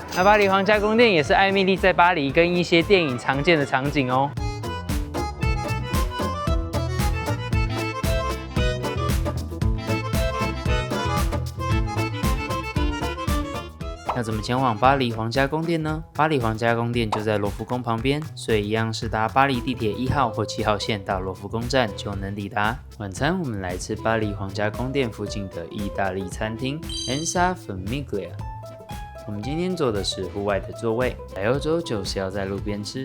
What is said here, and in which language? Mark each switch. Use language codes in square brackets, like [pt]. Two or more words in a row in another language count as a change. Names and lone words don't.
[zh] 那巴黎皇家宮殿也是艾蜜莉在巴黎跟一些電影常見的場景哦。要怎麼前往巴黎皇家宮殿呢？巴黎皇家宮殿就在羅浮宮旁邊，所以一樣是搭巴黎地鐵1號或7號線到羅浮宮站就能抵達。晚餐我們來吃巴黎皇家宮殿附近的意大利餐廳 Ensa Famiglia。我們今天坐的是戶外的座位，來歐洲就是要在路邊吃。